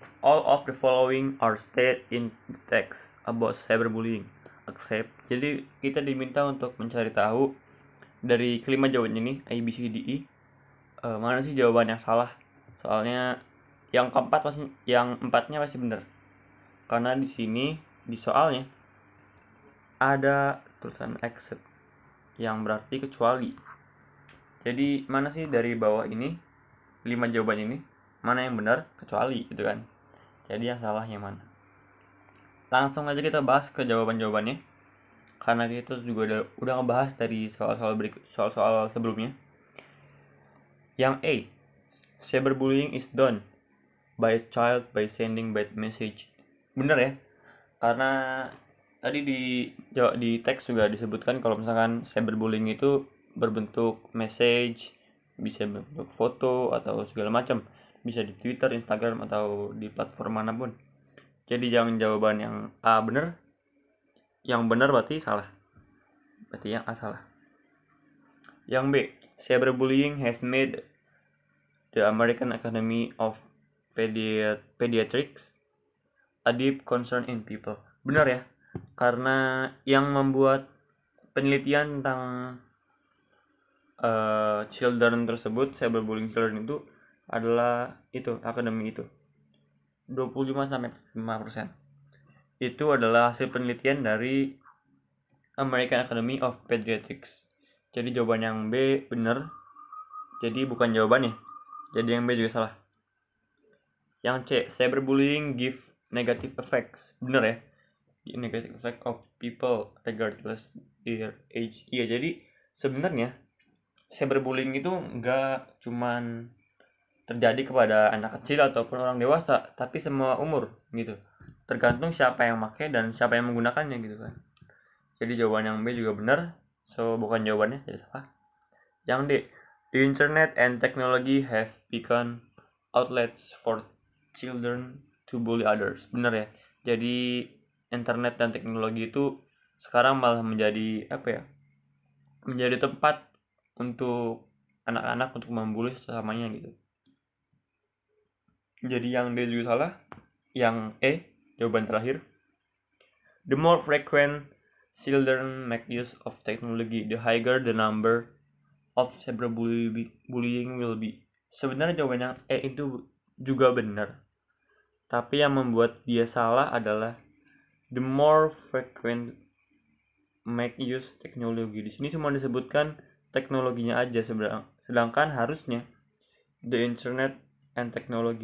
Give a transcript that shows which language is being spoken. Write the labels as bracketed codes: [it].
[en] All of the following are stated in the text about cyberbullying. Accept. [id] Jadi kita diminta untuk mencari tahu dari kelima jawaban ini, A, B, C, D, E, mana sih jawaban yang salah. Soalnya yang empatnya pasti benar. Karena di sini di soalnya ada tulisan except yang berarti kecuali. Jadi mana sih dari bawah ini 5 jawaban ini mana yang benar kecuali gitu kan. Jadi yang salah yang mana? Langsung aja kita bahas ke jawaban-jawabannya. Karena kita juga udah ngebahas dari soal-soal sebelumnya. Yang A, [en] cyberbullying is done by a child by sending bad message. [id] Bener ya? Karena tadi di teks juga disebutkan kalau misalkan cyberbullying itu berbentuk message, bisa berbentuk foto atau segala macam, bisa di Twitter, Instagram atau di platform manapun. Jadi jangan jawaban yang A bener, yang benar berarti salah. Berarti yang A salah. Yang B, [en] cyberbullying has made the American Academy of Pediatrics a deep concern in people. [id] Benar ya? Karena yang membuat penelitian tentang children tersebut, cyberbullying children itu adalah itu, akademi itu. 25-5%. Itu adalah hasil penelitian dari American Academy of Pediatrics. Jadi jawaban yang B benar. Jadi bukan jawabannya. Jadi yang B juga salah. Yang C, [en] cyberbullying give negative effects. [id] Benar ya? [en] Negative effect of people regardless their age. [id] Iya, jadi sebenarnya cyberbullying itu enggak cuman terjadi kepada anak kecil ataupun orang dewasa, tapi semua umur gitu. Tergantung siapa yang pakai dan siapa yang menggunakannya gitu kan. Jadi jawaban yang B juga benar. So bukan jawabannya, jadi salah. Yang D, [en] the internet and technology have become outlets for children to bully others. [id] Benar ya. Jadi internet dan teknologi itu sekarang malah menjadi menjadi tempat untuk anak-anak untuk membuli sesamanya gitu. Jadi yang D juga salah. Yang E, jawaban terakhir. [en] The more frequent children make use of technology, the higher the number of cyberbullying will be. [id] Sebenarnya jawaban yang E itu juga benar. Tapi yang membuat dia salah adalah [en] the more frequent make use [id] teknologi. Di sini cuma disebutkan teknologinya aja, sedangkan harusnya [en] the internet and technology.